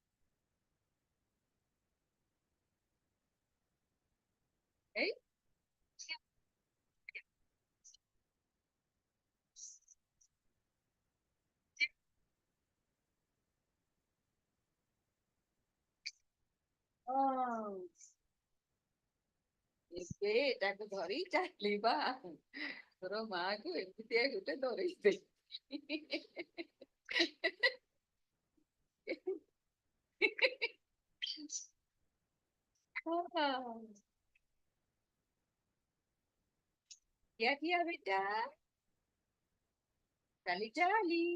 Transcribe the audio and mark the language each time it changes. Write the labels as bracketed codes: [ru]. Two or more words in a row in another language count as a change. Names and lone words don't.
[or] এই ও ଏବେ ଏଟାକୁ ଧରି ଚାଲିବା ତୋର ମାକୁ ଏମିତିଆ ଗୋଟେ ଧରେଇଦେ [hi] क्या किया बेटा [or] ଚାଲି ଚାଲି